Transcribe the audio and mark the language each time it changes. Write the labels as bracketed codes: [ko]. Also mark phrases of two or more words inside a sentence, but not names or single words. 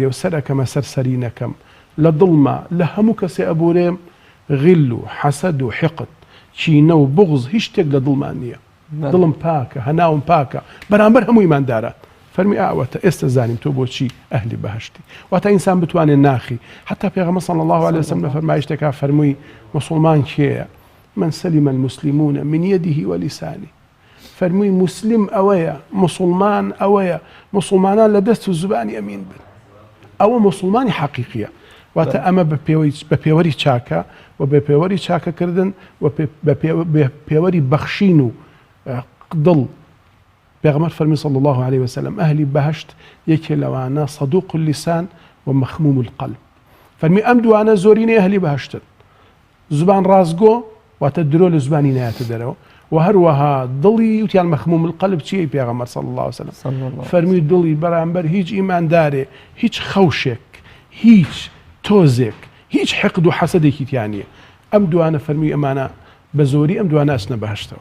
[ckb] و سەرەکەمە سەرسەری نەکەم لە دڵما لە هەموو کەسێ ئەبورێم غیل و حەسەد و حقد چینە و بغز هیچ شتێک لە دڵمان نییە دڵم پاکە هەناوم پاکە بەرامبەر هەموو ئیمانداران فەرمی ئاوەتە ئێستا زانیم تۆ بۆچی ئەهلی بەهەشتی واتە ئینسان بتوانێت ناخی حتا پێغەمبەر [ar] صلی الله عليه وسلم [ckb] لە فەرمایشتێکا فەرمووی موسڵمان کێیە [ar] من سلم المسلمون من يده ولسانه [ckb] فەرمووی مسلم ئەوەیە مسلمان ئەوەیە مسلمانان لە دەست و زبانی ئەمین بن ئەوە مسلمانی حەقیقیە واتە ئەمە بە پێوەری چاکە و بە پێوەری چاکەکردن و بە پێوەری بەخشین و دڵ پێغەمبەر فەرمی [ar] صلی الله عليه وسلم [ckb] ئەهلی بەهەشت یەکێ لەوانە [ar] صەدوق اللسان و مەخموم القلب [ckb] فەرمی ئەم دوانە زۆرینەی ئەهلی بەهەشتن زبان ڕازگۆ واتە درۆ لە زبانی نایەتە دەرەوە و هەروەها دڵی وتیان [ar] مەخموم القلب [ckb] چیە پێغەمبەر [ar] صلی الله عليه وسلم [ckb] فەرمی دڵی بەرامبەر هیچ ئیماندارێ هیچ خەوشێک هیچ تۆزێک هیچ حقد و حەسەدێکی تیان نییە ئەم دوانە فەرمی ئەمانە بە زۆری ئەم دوانە ئەچنە بەهەشتەوە